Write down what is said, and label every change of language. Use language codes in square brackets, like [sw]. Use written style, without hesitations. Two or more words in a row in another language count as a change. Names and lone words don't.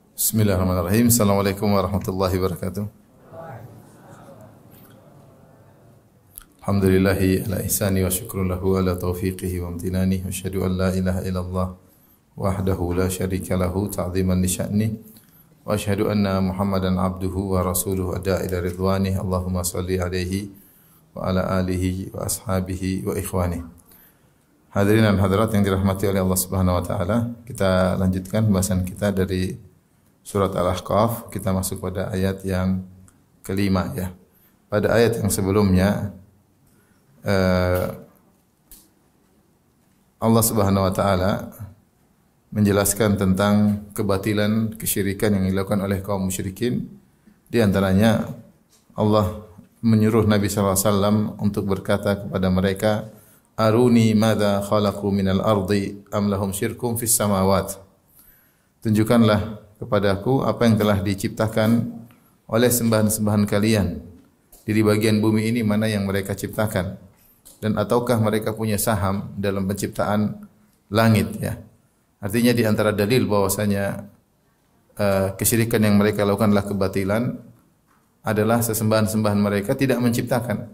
[ar] بسم الله الرحمن الرحيم. السلام عليكم ورحمة الله وبركاته. الحمد لله على إحسانه والشكر له على توفيقه وامتنانه. وأشهد أن لا إله إلا الله وحده لا شريك له تعظيما لشأنه. وأشهد أن محمدا عبده ورسوله الداعي إلى رضوانه. اللهم صل عليه وعلى آله وأصحابه وإخوانه. [id] Hadirin dan hadirat yang dirahmati oleh Allah [ar] سبحانه وتعالى, [id] kita lanjutkan pembahasan kita dari Surat Al-Ahqaf. Kita masuk pada ayat yang kelima ya. Pada ayat yang sebelumnya Allah [ar] سبحانه وتعالى [id] menjelaskan tentang kebatilan kesyirikan yang dilakukan oleh kaum musyrikin. Di antaranya Allah menyuruh Nabi [ar] صلى الله عليه وسلم [id] untuk berkata kepada mereka, [ar] "أروني ماذا خلقوا من الأرض أم لهم شرك في السماوات." [id] Tunjukkanlah kepadaku apa yang telah diciptakan oleh sembahan-sembahan kalian di bagian bumi ini, mana yang mereka ciptakan, dan ataukah mereka punya saham dalam penciptaan langit ya. Artinya di antara dalil bahwasanya kesyirikan yang mereka lakukan adalah kebatilan adalah sesembahan-sembahan mereka tidak menciptakan.